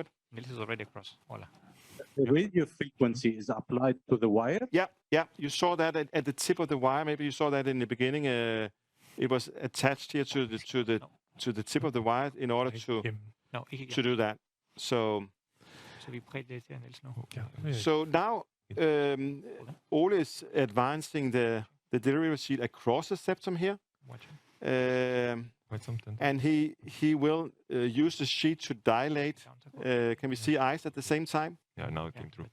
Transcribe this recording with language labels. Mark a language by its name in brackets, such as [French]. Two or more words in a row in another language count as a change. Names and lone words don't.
[English] Niels is already across. Hola. The radio frequency is applied to the wire? Yeah. You saw that at the tip of the wire. Maybe you saw that in the beginning. It was attached here to the tip of the wire in order to do that. So [Danish] Så vi bredt lidt her, Niels, nu. [English] So now Ole is advancing the delivery sheet across the septum here. And he will use the sheet to dilate. Can we see eyes at the same time? Yeah, now it came through.